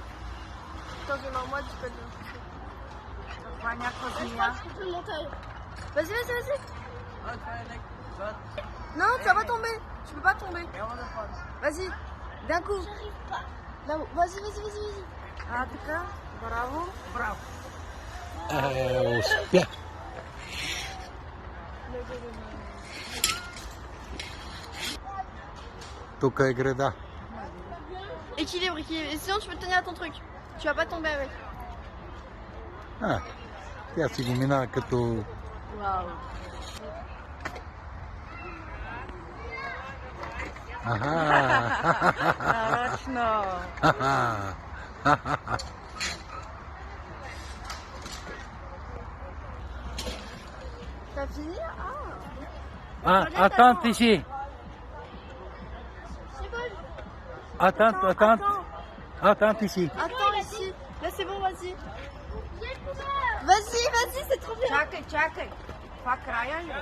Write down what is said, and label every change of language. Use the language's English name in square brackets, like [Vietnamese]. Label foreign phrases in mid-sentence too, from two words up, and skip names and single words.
[French] Attends, j'ai en moi, tu peux le toucher. Je peux monter. Vas-y. Non, tu vas pas tomber. Tu peux pas tomber. Vas-y, d'un coup. Là-haut. Vas-y. [Bulgarian] А, така. Браво. Успя. Тук е града. [French] Équilibre, équilibre. Et sinon, tu peux tenir à ton truc. Tu vas pas tomber avec. [Bulgarian] Тя си го минава като... Вау. Нарочно. [French] T'as fini? Attends ici. C'est bon. Attends ici. Attends ici. Là, c'est bon, vas-y. Vas-y, vas-y, c'est trop bien. [Bulgarian] Чакай, чакай. Това края ли?